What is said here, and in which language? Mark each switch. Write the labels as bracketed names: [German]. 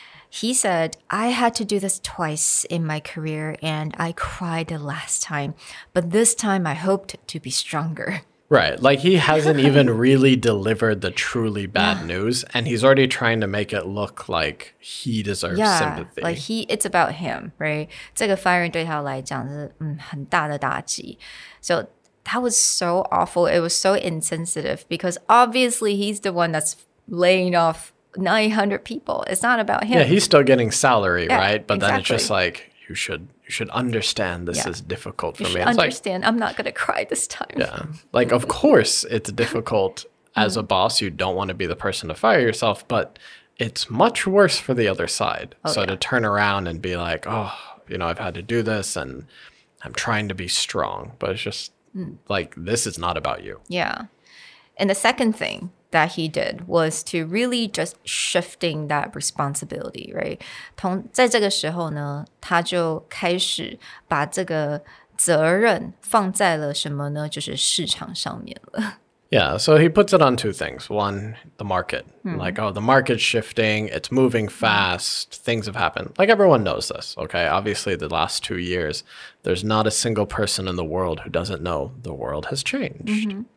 [English] He said, I had to do this twice in my career and I cried the last time, but this time I hoped to be stronger. Right. Like he hasn't even really delivered the truly bad news and he's already trying to make it look like he deserves sympathy. Like it's about him, right? [Chinese] 这个 firing 对他来讲是很大的打击. [English] So that was so awful. It was so insensitive because obviously he's the one that's laying off 900 people. It's not about him. Yeah, he's still getting salary, right? But then it's just like, you should understand this is difficult for me. You should it's understand like, I'm not going to cry this time. Yeah. Like, of course, it's difficult as a boss. You don't want to be the person to fire yourself, but it's much worse for the other side. To turn around and be like, oh, you know, I've had to do this and I'm trying to be strong. But it's just like, this is not about you. Yeah. And the second thing that he did was to really just shifting that responsibility, right? [Chinese] 在这个时候呢，他就开始把这个责任放在了什么呢？就是市场上面了。 [English] Yeah, so he puts it on two things. One, the market. Like, oh, the market's shifting, it's moving fast, things have happened. Like, everyone knows this, okay? Obviously, the last 2 years, there's not a single person in the world who doesn't know the world has changed.